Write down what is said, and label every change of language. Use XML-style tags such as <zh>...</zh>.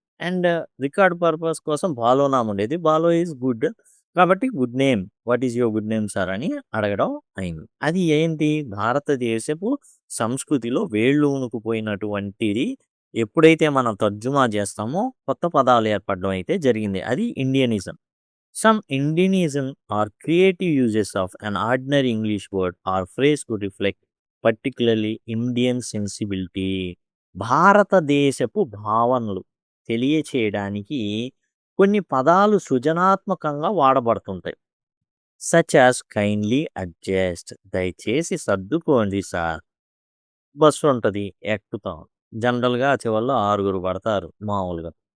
<te>And record purpose కోసం భాలోనామ్ ఉండేది.</te> <en>భాలో ఈజ్ గుడ్.</en> <te>కాబట్టి good name.</te> <en>what is your good name sir</en> <te>అని అడగడం అయింది. అది ఏంటి? భారతదేశపు సంస్కృతిలో వేళ్ళూనుకుపోయినటువంటిది. ఎప్పుడైతే మనం తర్జుమా చేస్తామో కొత్త పదాలు ఏర్పడడం అయితే జరిగింది. అది Indianism.</te> <en>Some Indianism or creative uses of an ordinary English word or phrase could reflect particularly Indian sensibility.</en> <te>భారతదేశపు భావనలు తెలియచేయడానికి కొన్ని పదాలు సృజనాత్మకంగా వాడబడుతుంటాయి.</te> <en>such as kindly adjust</en> <te>దయచేసి సర్దుకోండి సార్. బస్సు ఉంటది, ఎక్కుతాం. జనరల్‌గా చివర్లో 6 పడతారు మామూలుగా.</te>